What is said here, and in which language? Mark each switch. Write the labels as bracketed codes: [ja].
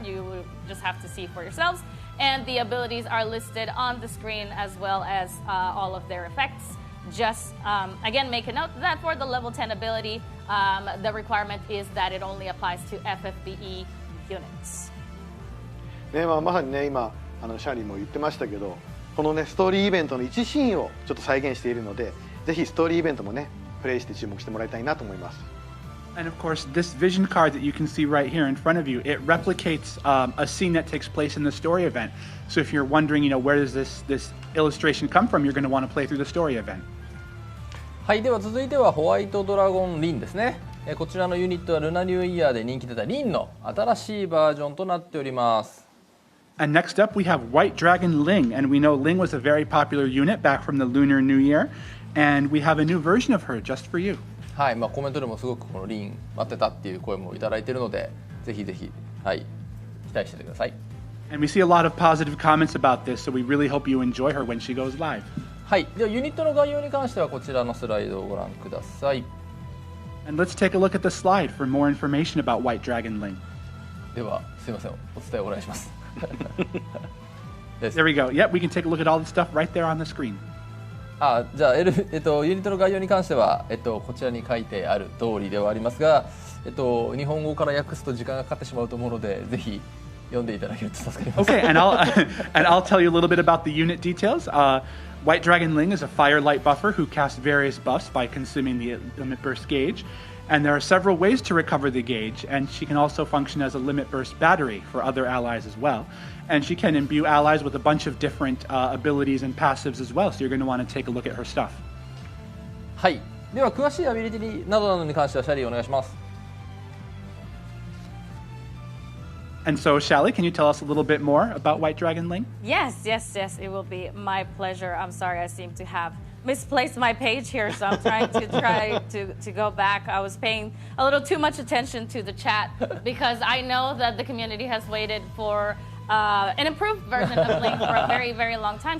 [en] You will just have to see for yourselves. And the abilities are listed on the screen as well as all of their effects. Just, again, make a note that for the level 10 ability, the requirement is that it only applies to FFBE units. [ja] ね、まさにね、今シャリーも言ってましたけど、このねストーリーイベントの一シーンをちょっと再現しているので、ぜひストーリーイベントもねプレイして注目してもらいたいなと思います。 [en] And of course, this vision card that you can see right here in front of you, it replicates a scene that takes place in the story event. So if you're wondering, where does this illustration come from, you're going to want to play through the story event. [ja] はい、では続いてはホワイトドラゴンリンですね。こちらのユニットはルナニューイヤーで人気出たリンの新しいバージョンとなっております。 [en] And next up, we have White Dragon Ling, and we know Ling was a very popular unit back from the Lunar New Year, and we have a new version of her just for you. [ja] はい、コメントでもすごくこのリン待ってたっていう声もいただいているので、ぜひぜひ、はい、期待しててください。 [en] And we see a lot of positive comments about this, so we really hope you enjoy her when she goes live. [ja] はい、ではユニットの概要に関してはこちらのスライドをご覧ください。 [en] And let's take a look at the slide for more information about White Dragon Ling. [ja] では、すいません、お伝えお願いします。 [en] There we go. Yep, we can take a look at all the stuff right there on the screen. [ja] じゃあ、ユニットの概要に関しては、こちらに書いてある通りではありますが、日本語から訳すと時間がかかってしまうと思うので、ぜひ読んでいただけると助かります。 [en] Okay, and I'll tell you a little bit about the unit details. White Dragon Ling is a firelight buffer who casts various buffs by consuming the limit burst gauge. And there are several ways to recover the gauge, and she can also function as a limit burst battery for other allies as well. And she can imbue allies with a bunch of different abilities and passives as well, so you're going to want to take a look at her stuff. [ja] はい。では詳しいアビリティなどに関してはシャリーお願いします。 [en] And so, Shaly, can you tell us a little bit more about White Dragon Ling? Yes, it will be my pleasure. I'm sorry, I seem to have misplaced my page here, so I'm trying to go back. I was paying a little too much attention to the chat because I know that the community has waited for an improved version of Ling for a very, very long time.